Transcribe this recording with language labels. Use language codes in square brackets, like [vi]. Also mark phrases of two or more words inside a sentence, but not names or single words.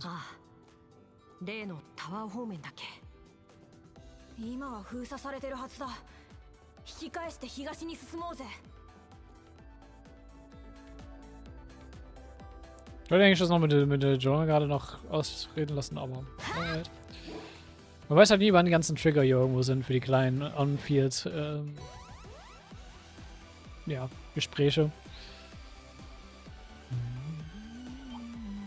[ja] 例のタワー方面だっけ。今は封鎖されてるはずだ。引き返して東に進もうぜ。 [de] Ich wollte eigentlich das noch mit der Jonah gerade noch ausreden lassen, aber alright. Man weiß halt nie, wann die ganzen Trigger hier irgendwo sind für die kleinen On-Field ja, Gespräche.